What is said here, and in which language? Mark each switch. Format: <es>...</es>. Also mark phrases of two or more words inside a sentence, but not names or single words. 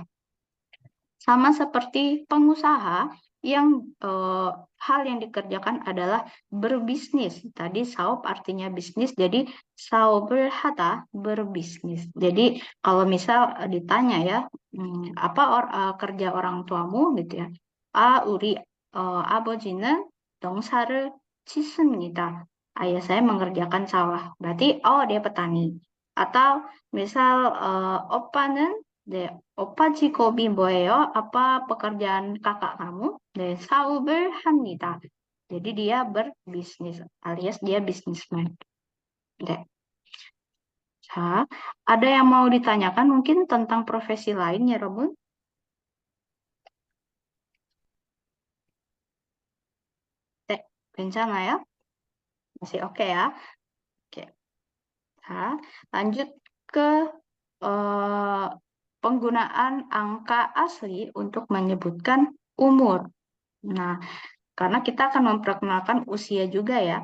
<id>Sama seperti pengusaha yang hal yang dikerjakan adalah berbisnis. Tadi saub artinya bisnis, jadi sauberhata berbisnis. Jadi kalau misal ditanya ya, apa kerja orang tuamu gitu ya?</id> <ko>우리 아버지는 농사를 짓습니다.</ko> <id>Ayah saya mengerjakan sawah. Berarti dia petani. Atau misal opa는</id> <ko>네, 오빠 직업이 뭐예요?</ko> <id>Apa pekerjaan kakak kamu?</id> <ko>네, 사업을 합니다.</ko> <id>Jadi dia berbisnis alias dia bisnisman.</id> <ko>네. 자,</ko> <id>ada yang mau ditanyakan mungkin tentang profesi lain ya, Robun?</id> <ko>네, 괜찮아요?</ko> <id>Masih oke ya? Oke. Nah, lanjut ke penggunaan angka asli untuk menyebutkan umur. Nah, karena kita akan memperkenalkan usia juga ya.</id>